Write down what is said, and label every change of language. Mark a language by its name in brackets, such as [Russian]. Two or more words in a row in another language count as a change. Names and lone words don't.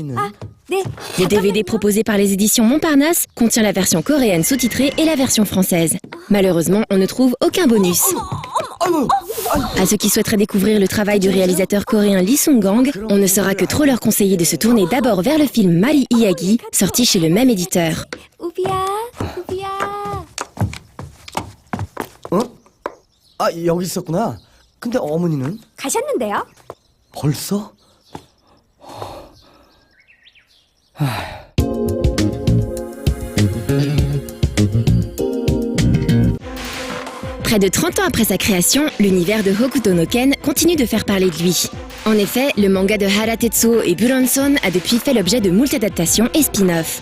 [French] Le DVD proposé par les éditions Montparnasse contient la version coréenne sous-titrée et la version française. Malheureusement, on ne trouve aucun bonus. À ceux qui souhaiteraient découvrir le travail du réalisateur coréen Lee Sung-gang, on ne saura que trop leur conseiller de se tourner d'abord vers le film Mari Iyagi, sorti chez le même éditeur. [Korean] 우비야. 아, 여기 있었구나. 근데 어머니는? 가셨는데요? 벌써? [French] Près de 30 ans après sa création, l'univers de Hokuto no Ken continue de faire parler de lui. En effet, le manga de Hara Tetsuo et Buronson a depuis fait l'objet de moult adaptations et spin-offs.